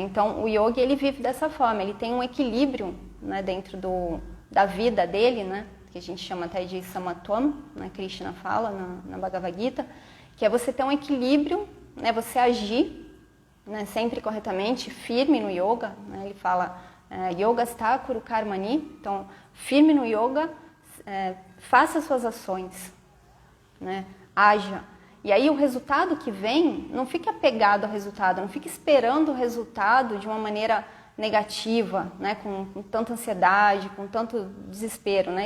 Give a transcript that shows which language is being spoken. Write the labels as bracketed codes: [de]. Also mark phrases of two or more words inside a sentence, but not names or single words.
[pt] Então, o yogi, ele vive dessa forma, ele tem um equilíbrio, né, dentro da vida dele, né, que a gente chama até de samatvam, né, Krishna fala na Bhagavad Gita, que é você ter um equilíbrio, né, você agir, né, sempre corretamente, firme no yoga, né, ele fala [sa] योगस्थः कुरु कर्माणि, [pt] então firme no yoga, faça suas ações, né? Haja. E aí o resultado que vem, não fique apegado ao resultado, não fique esperando o resultado de uma maneira negativa, né? Com tanta ansiedade, com tanto desespero, né?